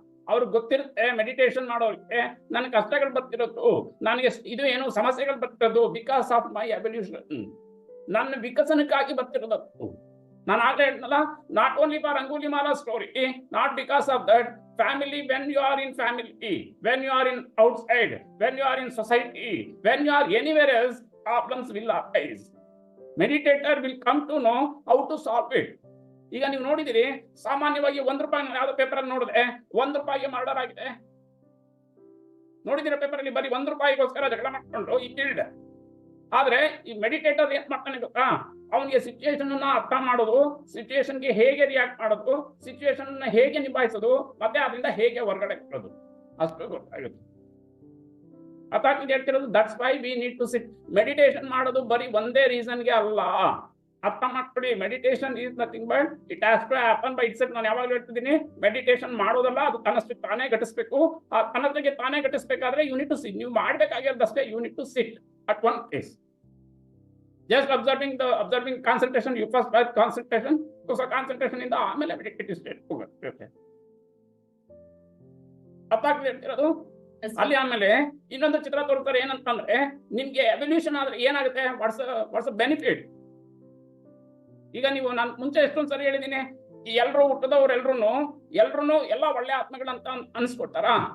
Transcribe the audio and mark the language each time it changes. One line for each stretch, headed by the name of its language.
Kannada: ಅವ್ರಿಗೆ ಗೊತ್ತಿರುತ್ತೆ ಮೆಡಿಟೇಷನ್ ಮಾಡೋರಿಗೆ ನನ್ನ ಕಷ್ಟಗಳು ಬರ್ತಿರೋದು, ನನಗೆ ಇದು ಏನು ಸಮಸ್ಯೆಗಳು ಬರ್ತಿರೋದು
English: because of my evolution,
Kannada: ನನ್ನ ವಿಕಸನಕ್ಕಾಗಿ ಬರ್ತಿರೋದು. ನಾನು ಆಗ್ಲೇ ಹೇಳಿದ್ನಲ್ಲ,
English: Not only for Angulimala story, not because of that family. When you are in family, when you are in outside, when you are in society, when you are anywhere else, problems will arise. Meditator will come to know how to solve it.
Kannada: ಈಗ ನೀವು ನೋಡಿದಿರಿ, ಸಾಮಾನ್ಯವಾಗಿ ₹1 ಯಾವ್ದೋ paper ಅಲ್ಲಿ ನೋಡಿದ್ರೆ ₹1 murder ಆಗಿದೆ. ನೋಡಿದಿರ paper ಅಲ್ಲಿ ಬರೀ ₹1ಗೋಸ್ಕರ ಜಗಳ ಮಾಡ್ಕೊಂಡು ಈ ಕೀಲ್ಡ್. ಆದ್ರೆ ಈ ಮೆಡಿಟೇಟರ್ ಏನ್ ಮಾಡ್ತಾನೆ ಗೊತ್ತಾ, ಅವನಿಗೆ ಸಿಚುಯೇಷನ್ ಅನ್ನ ಅರ್ಥ ಮಾಡೋದು, ಸಿಚುಯೇಷನ್ಗೆ ಹೇಗೆ ರಿಯಾಕ್ಟ್ ಮಾಡೋದು, ಸಿಚುಯೇಷನ್ ಅನ್ನ ಹೇಗೆ ನಿಭಾಯಿಸೋದು, ಮತ್ತೆ ಅದರಿಂದ ಹೇಗೆ ಹೊರಗಡೆ ಬರೋದು ಅಷ್ಟು ಗೊತ್ತಾಗುತ್ತೆ. ಅದಾಗಿ ಹೇಳ್ತಿರೋದು,
English: That's why we need to sit.
Kannada: Meditation ಮಾಡೋದು ಬರೀ ಒಂದೇ ರೀಸನ್ಗೆ ಅಲ್ಲ, ಅರ್ಥ ಮಾಡ್ಕೊಳ್ಳಿ.
English: Meditation is nothing but it has to happen by itself.
Kannada: ನಾನು ಯಾವಾಗಲೂ ಹೇಳ್ತಿದ್ದೀನಿ, ಮೆಡಿಟೇಷನ್ ಮಾಡೋದಲ್ಲ, ಅದು ತನ್ನಷ್ಟಕ್ಕೆ ತಾನೇ ಘಟಿಸಬೇಕು. ಆ ತನ್ನಷ್ಟಕ್ಕೆ ತಾನೇ ಘಟಿಸಬೇಕಾದ್ರೆ
English: You need to sit.
Kannada: ನೀವು ಮಾಡ್ಬೇಕಾಗಿರೋದಷ್ಟೇ,
English: You need to sit at one place, just observing concentration. You first by concentration, so concentration in the ಆಮೇಲೆ meditative state ಹೋಗುತ್ತೆ.
Kannada: ಅಪ್ಪಾಗ್ತಿರೋದು ಅಲ್ಲಿ. ಆಮೇಲೆ ಇನ್ನೊಂದು ಚಿತ್ರ ತೋರಿಸ್ತಾರೆ, ಏನಂತಂದ್ರೆ ನಿಮ್ಗೆ ಎವಲ್ಯೂಷನ್ ಆದ್ರೆ ಏನಾಗುತ್ತೆ,
English: What's benefit.
Kannada: ಈಗ ನೀವು ನಾನು ಮುಂಚೆ ಎಷ್ಟೊಂದು ಸರಿ ಹೇಳಿದ್ದೀನಿ, ಈ ಎಲ್ರು ಹುಟ್ಟದವ್ರು ಎಲ್ರು ಎಲ್ಲ ಒಳ್ಳೆ ಆತ್ಮಗಳಂತ ಅನ್ಸ್ಕೊಡ್ತಾರ?